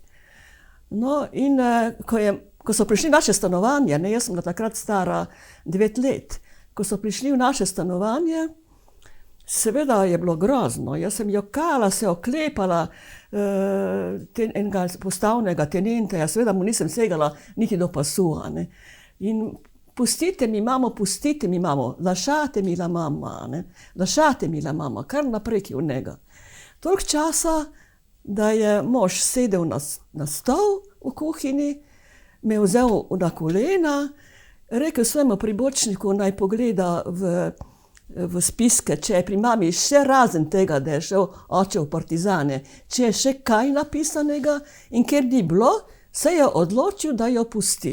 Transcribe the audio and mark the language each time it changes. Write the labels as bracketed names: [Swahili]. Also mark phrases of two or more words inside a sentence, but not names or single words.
[Slovenian] No in ko so prišli v naše stanovanje, ne, jaz sem bila takrat stara 9 let, ko so prišli v naše stanovanje, seveda je bilo grozno. Jaz sem jokala, se oklepala enega postavnega tenenta, seveda mu nisem segala niti do pasu, ne. In pustite mi, mamo, [Italian] lasciatemi la mamma, ne. Lasciatemi la mamma, [Slovenian] kar naprej ki v njega. Toliko časa, da je mož sedel na stol v kuhinji, me vzel na kolena, rekel svojemu pribočniku, naj pogleda v spiske, če je pri mami še razen tega, da je šel oče v partizane, če je še kaj napisanega, in ker ni bilo, se je odločil, da jo pusti.